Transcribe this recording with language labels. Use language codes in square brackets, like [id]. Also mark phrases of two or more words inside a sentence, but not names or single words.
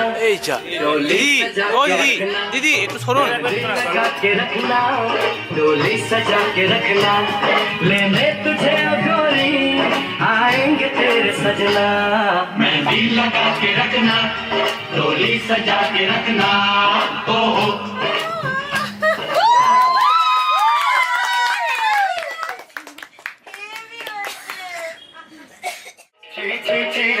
[bn] এই যা দিদি, ও দিদি, দিদি একটু সরুন। [hi] सजा के रखना डोली सजा के रखना लेने तुझे ओ गोरी आएंगे तेरे सजना मेहंदी लगा के रखना डोली सजा के रखना ओ चीरे चीरे